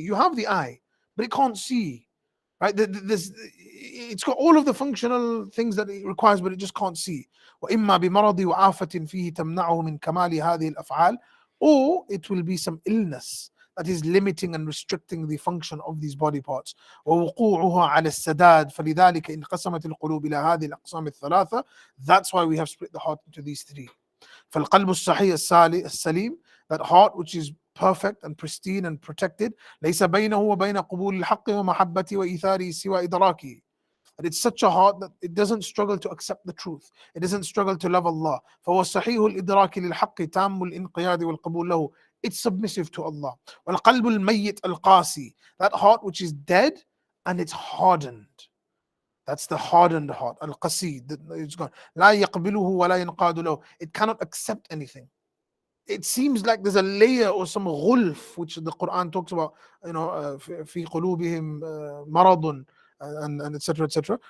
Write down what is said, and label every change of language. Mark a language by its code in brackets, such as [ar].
[en] You have the eye, but it can't see, right? It's got all of the functional things that it requires, but it just can't see. [ar] وإما بمرض وآفة فيه تمنعه من كمال هذه الأفعال, [en] or it will be some illness that is limiting and restricting the function of these body parts. [ar] ووقوعها على السداد فلذلك انقسمت القلوب إلى هذه الأقسام الثلاثة. [en] That's why we have split the heart into these three. [ar] فالقلب الصحيح السليم, [en] that heart which is perfect and pristine and protected, [ar] ليس بينه وبين قبول الحق ومحبته وإيثاره سوى إدراكه. [en] That it's such a heart that it doesn't struggle to accept the truth. It doesn't struggle to love Allah. [ar] فهو صحيح الإدراك للحق تام الانقياد والقبول له. [en] It's submissive to Allah. [ar] والقلب الميت القاسي, [en] that heart which is dead and it's hardened. That's the hardened heart. القسي, it's gone. [ar] لا يقبله ولا ينقاد له. [en] It cannot accept anything. It seems like there's a layer or some غلف, which the Quran talks about, [ar] في قلوبهم مرض, [en] and etc. etc.